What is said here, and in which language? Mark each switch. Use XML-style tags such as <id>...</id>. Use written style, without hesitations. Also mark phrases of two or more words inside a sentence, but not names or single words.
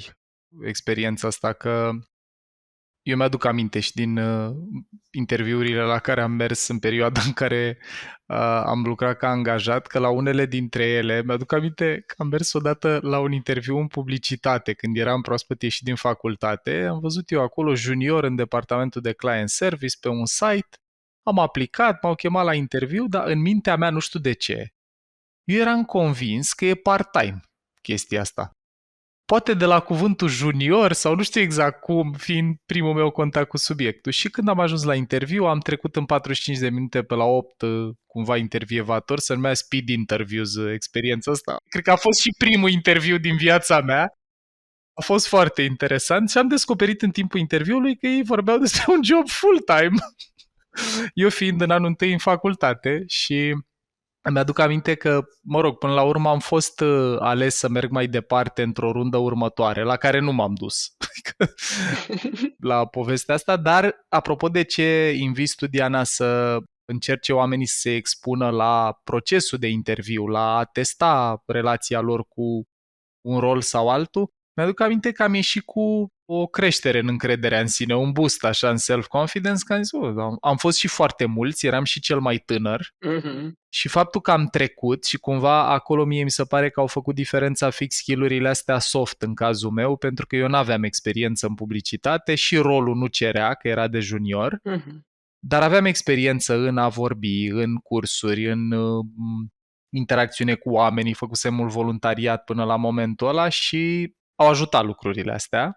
<ro>Experiența asta, că eu mi-aduc aminte și din interviurile la care am mers în perioada în care am lucrat ca angajat, că la unele dintre ele, mi-aduc aminte că am mers odată la un interviu în publicitate, când eram proaspăt ieșit din facultate, am văzut eu acolo junior în departamentul de</ro> <en>client service</en> <ro>pe un site, am aplicat, m-au chemat la interviu, dar în mintea mea, nu știu de ce, eu eram convins că e part-time chestia asta. Poate de la cuvântul junior sau nu știu exact cum, fiind primul meu contact cu subiectul. Și când am ajuns la interviu, am trecut în 45 de minute pe la 8 cumva intervievator, se numea</ro> <en>speed interviews</en> <ro>experiența asta. Cred că a fost și primul interviu din viața mea. A fost foarte interesant și am descoperit în timpul interviului că ei vorbeau despre un job full-time. Eu fiind în anul întâi în facultate și îmi aduc aminte că, mă rog, până la urmă am fost ales să merg mai departe într-o rundă următoare, la care nu m-am dus la povestea asta, dar apropo de ce invit Diana să încerce oamenii să se expună la procesul de interviu, la a testa relația lor cu un rol sau altul, mi-aduc aminte că am ieșit cu o creștere în încrederea în sine, un boost așa în self-confidence, că am zis, am fost și foarte mulți, eram și cel mai tânăr și faptul că am trecut și cumva acolo mie mi se pare că au făcut diferența fix skill-urile astea soft în cazul meu, pentru că eu n-aveam experiență în publicitate și rolul nu cerea, că era de junior, dar aveam experiență în a vorbi, în cursuri, în interacțiune cu oamenii, făcusem mult voluntariat până la momentul ăla și au ajutat lucrurile astea.</ro>